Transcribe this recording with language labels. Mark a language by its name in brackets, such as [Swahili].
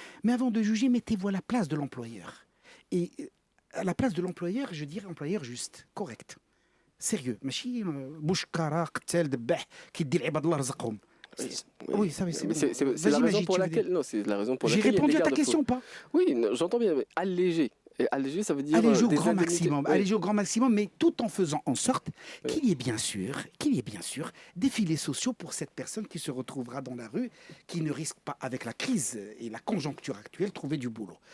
[French] Mais avant de juger, mettez-vous à la place de l'employeur. Et à la place de l'employeur, je dirais employeur juste, correct. Sérieux. [Arabic] ماشي بوشكارا قتال دباح كيدي العباد الله رزقهم. [French] Oui, ça c'est la raison pour laquelle. Non, c'est la raison pour laquelle. J'ai répondu à ta question, pas? Oui, j'entends bien. Mais alléger. Et alléger, ça veut dire alléger au grand maximum. Alléger au grand maximum, mais tout en faisant en sorte qu'il y ait bien sûr des filets sociaux pour cette personne qui se retrouvera dans la rue, qui ne risque pas, avec la crise et la conjoncture actuelle, trouver du boulot.